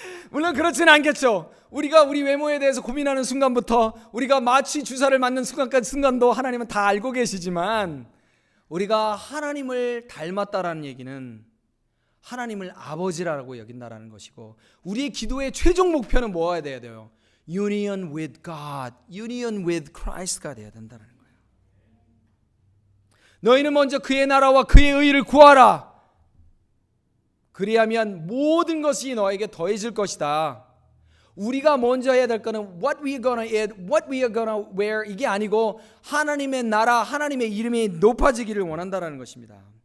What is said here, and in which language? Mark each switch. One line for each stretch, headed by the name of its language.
Korean: 물론 그렇지는 않겠죠. 우리가 우리 외모에 대해서 고민하는 순간부터 우리가 마취 주사를 맞는 순간도 하나님은 다 알고 계시지만 우리가 하나님을 닮았다라는 얘기는 하나님을 아버지라고 여긴다라는 것이고 우리의 기도의 최종 목표는 뭐가 돼야 돼요?
English: Union with God, union with Christ
Korean: 가 돼야 된다는 거예요. 너희는 먼저 그의 나라와 그의 의를 구하라. 그리하면 모든 것이 너에게 더해질 것이다. 우리가 먼저 해야 될 거는
English: what we are gonna eat, what we are gonna wear
Korean: 이게 아니고 하나님의 나라, 하나님의 이름이 높아지기를 원한다는 것입니다.